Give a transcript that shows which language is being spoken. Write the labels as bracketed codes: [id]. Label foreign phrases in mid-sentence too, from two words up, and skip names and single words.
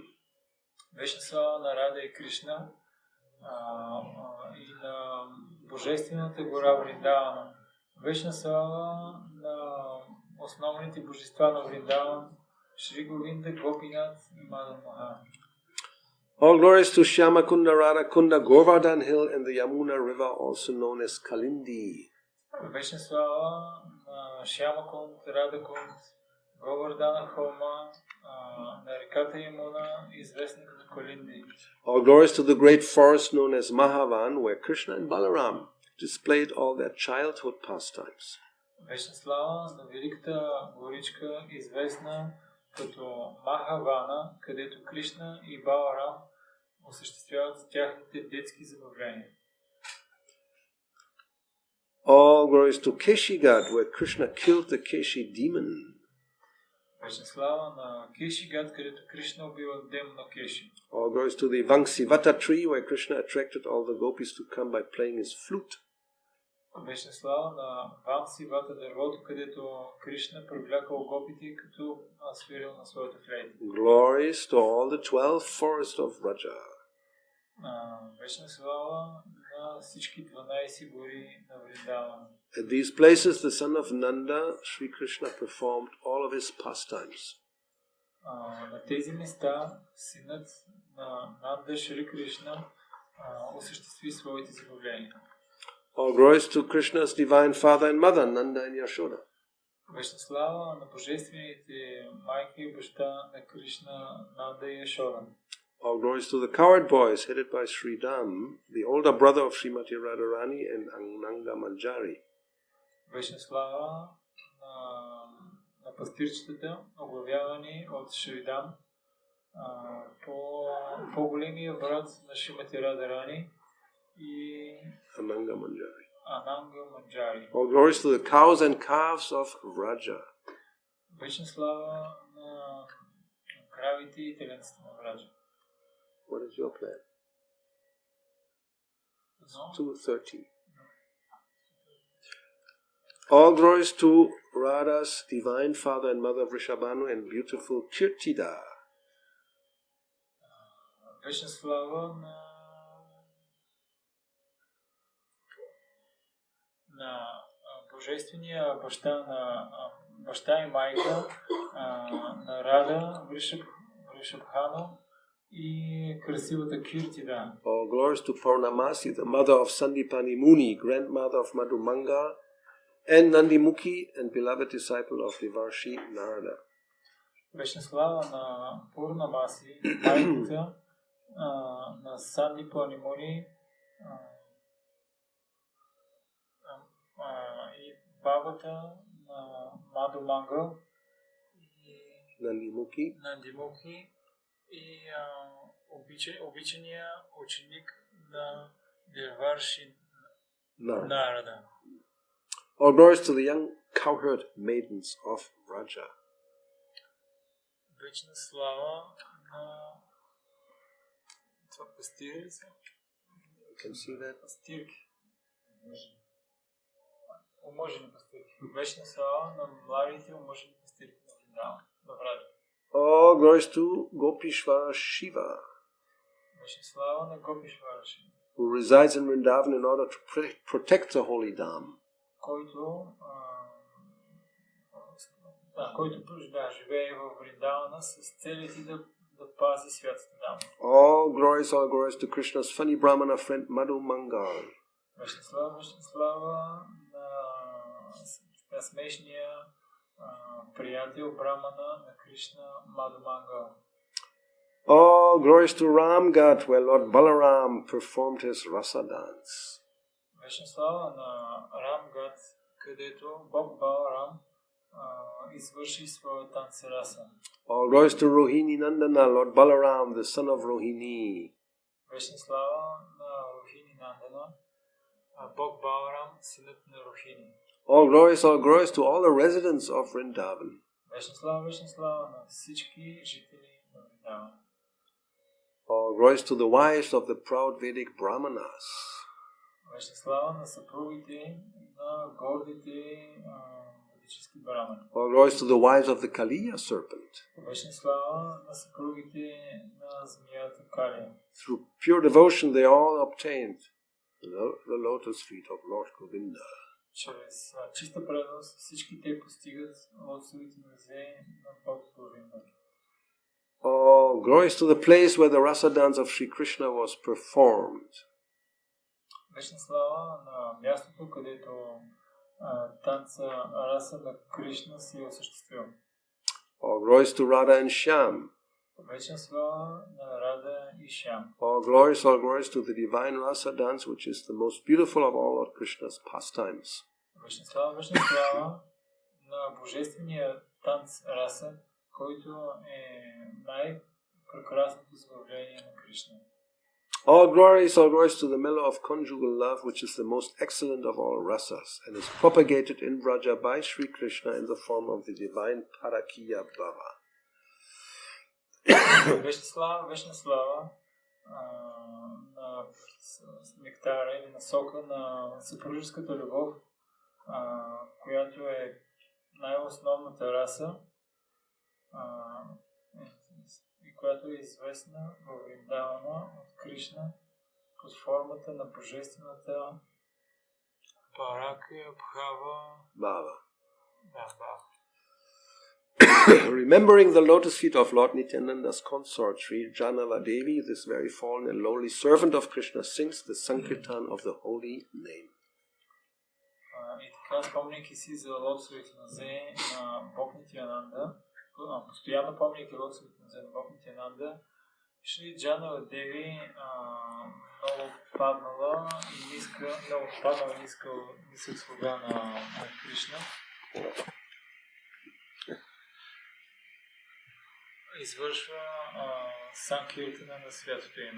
[bg] Вечна слава на Рада и Кришна и на божествената гора Вриндавана. Вечна слава на основните божества на Вриндаван, Шри Говинда, Гопинат и Мадан Мохан. [en] All glories to Shyama Kunda, Radha Kunda, Govardhan Hill and the Yamuna River, also known as Kalindi. [bg] Вечна слава на Шяма Кунд, Рада Кунд, Говардана Холма, на реката Ямуна, известна като Калинди. [en] All glories to the great forest known as Mahavan, where Krishna and Balaram displayed all their childhood pastimes. [bg] Вечна слава на великата горичка, известна като Махавана, където Кришна и Баларам осъществяват тяхните детски забавления. [en] All glories to Keshigat, where Krishna killed the Keshi demon. [bg] Вечна слава на Кешигат, където Кришна убива демона Кеши. [en] All glories to the Vangsivata tree, where Krishna attracted all the gopis to come by playing his flute. [bg] Вечна слава на Вансивата дървото, където Кришна привлякал гопите, като свирил на своята флейта. [en] Glories to all the 12 forests of Vraja. [bg] Вечна слава на всички 12 гори на Вриндавана. [en] At these places, the son of Nanda, Sri Krishna, performed all of his pastimes. [bg] На тези места синът на Нанда Шри Кришна осъществи своите забавления. [en] All glories to Krishna's divine father and mother, Nanda and Yashoda. [bg] Вечна слава на божествените майка и баща на Кришна, Нанда и Яшода. [en] All glories to the cowherd boys headed by Sri Dam, the older brother of Srimati Radharani and Ananga Manjari. [bg] Вечна слава на пастирчетата, оглавявани от Шридам, по-големия брат на Шримати Радарани и Ananga Manjari. Ананга Манджари. [en] All glories to the cows and calves of Vraja. [bg] Вечна слава на кравите и теленцата на Враджа. [en] What is your plan? It's No. 2:30. All glories to Radha's divine father and mother Vrishabhanu and beautiful Kirtida. [bg] Вечна слава на божествения баща и майка на Рада, Вришабхану и красивата Киртида. [en] All glories to Purnamasi, the mother of Sandipani Muni, grandmother of Madhumanga, and Nandimukhi, and beloved disciple of Devarshi Narada. [bg] Вечна слава на Пурнамаси, майката на Сандипани Муни и бабата на Мадхуманга и Нандимукhi и обичания ученик на Деварши Нарада. [en] All glories to the young cowherd maidens of Vraja. [bg] Вечна слава на това пастири са. [en] You can see that. [bg] Пастирки. Омъжени пастирки. Вечна слава на младите омъжени пастирки на Враджа. [en] All glories to Gopishvara Shiva, [bg] Вечна слава на Гопишвара Шива, [en] who resides in Vrindavan in order to protect the holy Dham. [bg] който живее в Вриндавана с целите да пази святата дама. [en] All glories to Krishna's funny Brahmana friend Madhu Mangal. [bg] Вечна слава на смешния приятел Брамана на Кришна Мадху Мангал. [en] All glories to Ramghat, where Lord Balaram performed his rasa dance. [bg] Вечна слава на Рамгат, където Бог Баларам извърши своя танц раса. [en] All glories to Rohini Nandana, Lord Balaram, the son of Rohini. [bg] Вечна слава на Рохини Нандана, Бог Баларам, синът на Рохини. [en] All glories to all the residents of Vrindavan. [bg] Вечна слава на всички жители на Вриндаван. [en] All glories to the wives of the proud Vedic Brahmanas. [bg] Вечна слава на съпругите на гордите ведически брамани. [en] All glories to the wives of the Kaliya serpent. [bg] Вечна слава на съпругите на змията Калия. [en] Through pure devotion they all obtained the lotus feet of Lord Govinda. [bg] Чрез чиста преданост всички те постигат лотосовите нозе на Бог Говинда. [en] All glories to the place where the rasa dance of Sri Krishna was performed. [bg] Вечна слава на мястото, където танца раса на Кришна се осъществил. [en] All glories to Radha and Shyam. [bg] Вечна слава на Рада и Шям. [en] All glories to the divine rasa dance, which is the most beautiful of all Lord Krishna's pastimes. [bg] Вечна слава на божествения танц раса, който е най-прекрасното забавление на Кришна. [en] All glories to the mellow of conjugal love, which is the most excellent of all rasas, and is propagated in Vraja by Sri Krishna in the form of the divine Parakiya Bhava. [bg] Вечна слава на нектара или на сока на съпружеската любов, която е най-основната раса и която е известна във Вриндавана от Кришна под формата на божествената Паракия Бхава. [en] Remembering the lotus feet of Lord Nityananda's consort, Sri Janava-devi, this very fallen and lowly servant of Krishna, sings the Sankirtan of the holy name. [bg] И така, спомняйки си за лотосовите нозе на Бог Нитянанда, постоянно помняйки лотосовите нозе на Бог Нитянанда, Шри Джанава Деви много паднала и нисък слуга на Кришна. Извършва санкиртана на святото име.